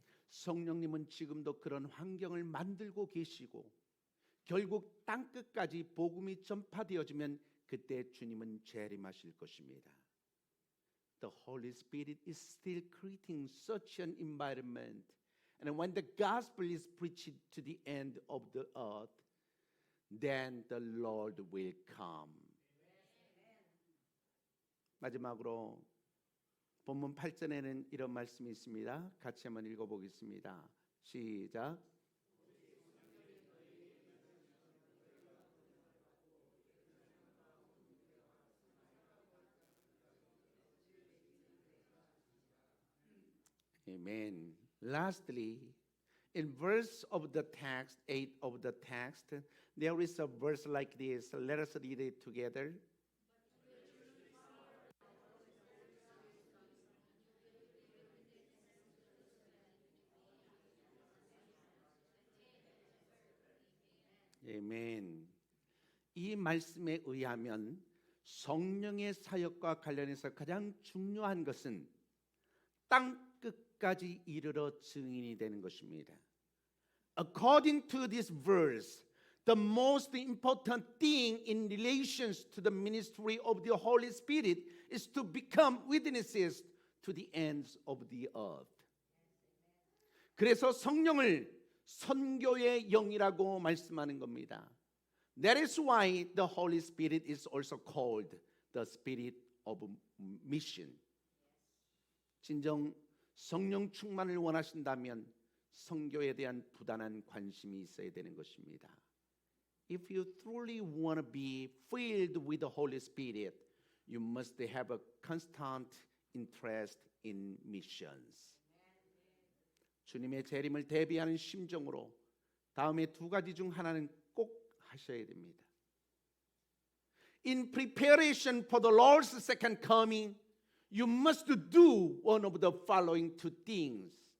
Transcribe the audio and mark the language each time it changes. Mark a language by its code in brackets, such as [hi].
[ko] 성령님은 지금도 그런 환경을 만들고 계시고 결국 땅끝까지 복음이 전파되어지면 그때 주님은 재림하실 것입니다. [en] The Holy Spirit is still creating such an environment. And when the gospel is preached to the end of the earth, then the Lord will come. [ko] 마지막으로 본문 8절에는 이런 말씀이 있습니다. 같이 한번 읽어보겠습니다. 시작. [en] Amen. Lastly, in verse of the text, 8 of the text, there is a verse like this. Let us read it together. Amen. [ko] 이 말씀에 의하면 성령의 사역과 관련해서 가장 중요한 것은 땅 끝까지 이르러 증인이 되는 것입니다. [en] According to this verse, the most important thing in relations to the ministry of the Holy Spirit is to become witnesses to the ends of the earth. [ko] 그래서 성령을 선교의 영이라고 말씀하는 겁니다. [en] That is why the Holy Spirit is also called the Spirit of Mission. [ko] 진정 성령 충만을 원하신다면 선교에 대한 부단한 관심이 있어야 되는 것입니다. [en] If you truly want to be filled with the Holy Spirit, you must have a constant interest in missions. [ko] 주님의 재림을 대비하는 심정으로 다음에 두 가지 중 하나는 꼭 하셔야 됩니다. [en] In preparation for the Lord's second coming, you must do one of the following two things.